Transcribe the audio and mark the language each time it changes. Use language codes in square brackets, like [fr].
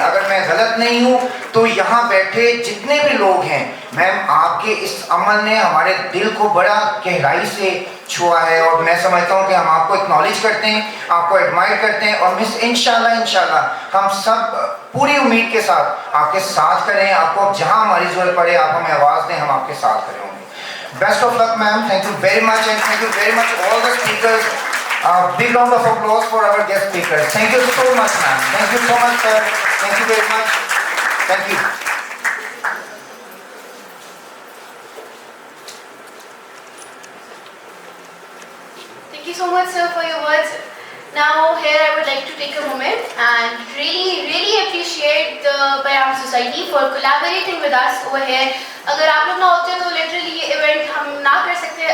[hi] अगर मैं गलत नहीं हूँ तो यहाँ बैठे जितने भी लोग हैं मैम आपके इस अमल ने हमारे दिल को बड़ा गहराई से छुआ है और मैं समझता हूँ कि हम आपको एक्नॉलेज करते हैं, आपको एडमायर करते हैं और मिस इंशाल्लाह हम सब पूरी उम्मीद के साथ आपके साथ करें। आपको जहाँ हमारी ज़रूरत पड़े आप हमें आवाज़ दें, हम आपके साथ खड़े होंगे। [en] Best of luck ma'am, thank you very much and thank you very much all the speakers. Big round of applause for our guest speakers. Thank you so much, ma'am. Thank you so much, sir. Thank you very much. Thank you. Thank you so much, sir, for your words. Now, here I would like to take a moment and really appreciate the Bayam Society for collaborating with us over here. [hi] अगर आप लोग ना होते तो literally ये event हम ना कर सकते।